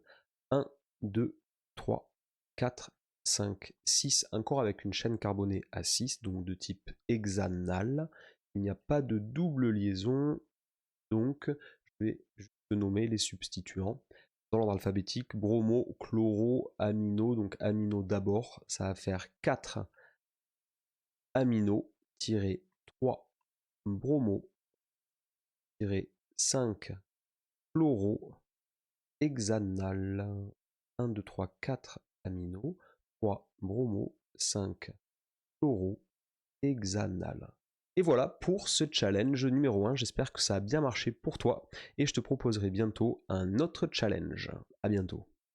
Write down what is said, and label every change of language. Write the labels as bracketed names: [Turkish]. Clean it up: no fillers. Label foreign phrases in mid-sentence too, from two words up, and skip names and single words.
[French] 1, 2, 3, 4, 5, 6, encore avec une chaîne carbonée à 6, donc de type hexanal. Il n'y a pas de double liaison, donc je vais juste nommer les substituants. Dans l'ordre alphabétique, bromo, chloro, amino, donc amino d'abord, ça va faire 4 amino, 3 bromo, 5 chloro, hexanal. 1, 2, 3, 4 amino, 3 bromo, 5 chloro, hexanal. Et voilà pour ce challenge numéro 1, j'espère que ça a bien marché pour toi, et je te proposerai bientôt un autre challenge. À bientôt.